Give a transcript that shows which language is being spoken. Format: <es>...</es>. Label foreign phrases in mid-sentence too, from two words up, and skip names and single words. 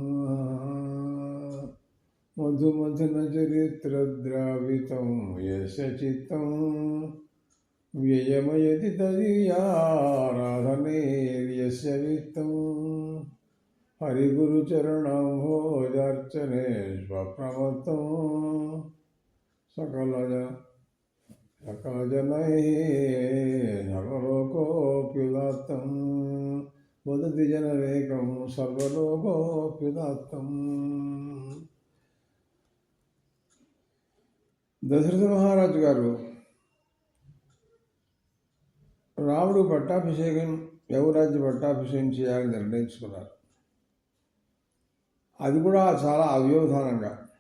<sa>मधुमथनचरित्रद्रावितं यस्य चित्तं व्ययमयति तदीयाराधनेर्यस्य वित्तम् हरिगुरुचरणम्भोजार्चने स्वप्रमत्तं सकलजनैः सर्वलोकोऽप्युदात्तं वदति जनरेकं सर्वलोकोऽप्युदात्तम्.</sa> <te>దశరథ మహారాజు గారు రాముడు పట్టాభిషేకం యవరాజ్య పట్టాభిషేకం చేయాలని నిర్ణయించుకున్నారు. అది కూడా చాలా అవ్యవధానంగా.</te>